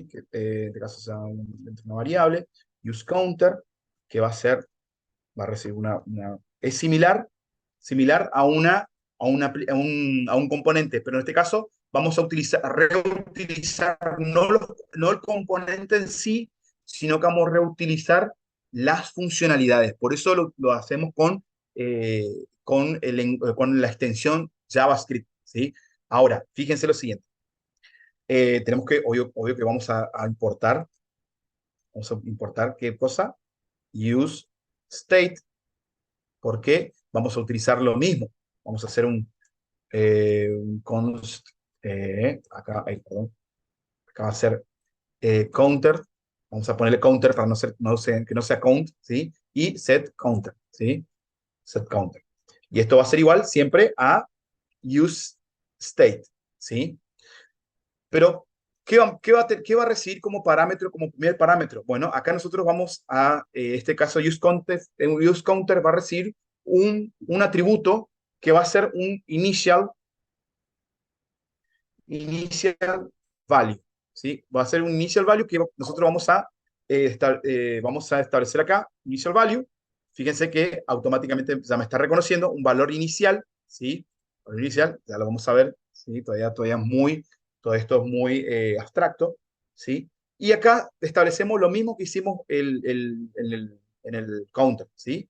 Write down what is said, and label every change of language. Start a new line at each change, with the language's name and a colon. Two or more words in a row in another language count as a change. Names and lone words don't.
Spanish: Que en este caso sea una variable, useCounter, que va a recibir es similar a un componente, pero en este caso vamos a reutilizar no el componente en sí, sino que vamos a reutilizar las funcionalidades. Por eso lo hacemos con la extensión JavaScript, ¿sí? Ahora, fíjense lo siguiente. Tenemos que, obvio que vamos a importar ¿qué cosa? Use state, porque vamos a utilizar lo mismo. Vamos a hacer un const, perdón, acá va a ser counter, vamos a ponerle counter para que no sea count, ¿sí? Y set counter, ¿sí? Set counter. Y esto va a ser igual siempre a use state, ¿sí? Pero, ¿qué va a recibir como primer parámetro? Bueno, acá nosotros vamos este caso, use counter va a recibir un atributo que va a ser un
English: initial value,
Spanish: ¿sí? Va a ser un
English: initial value
Spanish: que nosotros vamos a establecer acá,
English: initial value.
Spanish: Fíjense que automáticamente ya me está reconociendo un valor inicial, ¿sí? Valor inicial, ya lo vamos a ver, ¿sí? Todo esto es muy abstracto, ¿sí? Y acá establecemos lo mismo que hicimos en el counter, ¿sí?